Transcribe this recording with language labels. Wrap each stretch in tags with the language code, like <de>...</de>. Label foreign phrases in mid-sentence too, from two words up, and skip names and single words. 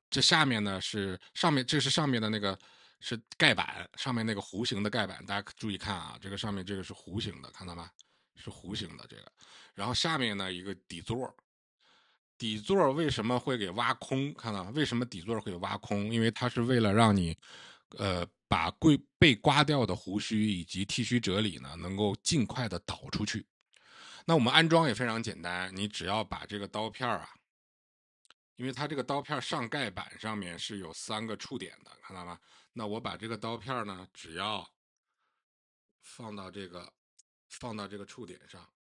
<zh>這下面呢是這是上面的那個是蓋板，上面那個弧形的蓋板，大家注意看啊，這個上面這個是弧形的，看到嗎？是弧形的這個，然後下面呢一個底座。底座為什麼會給挖空？看到為什麼底座會挖空？因為它是為了讓你，把被刮掉的鬍鬚以及剃鬚啫喱呢，能夠盡快的導出去。那我們安裝也非常簡單，你只要把這個刀片啊，因為它這個刀片上蓋板上面是有3個觸點的，看到嗎？那我把這個刀片呢，只要放到這個觸點上。</zh>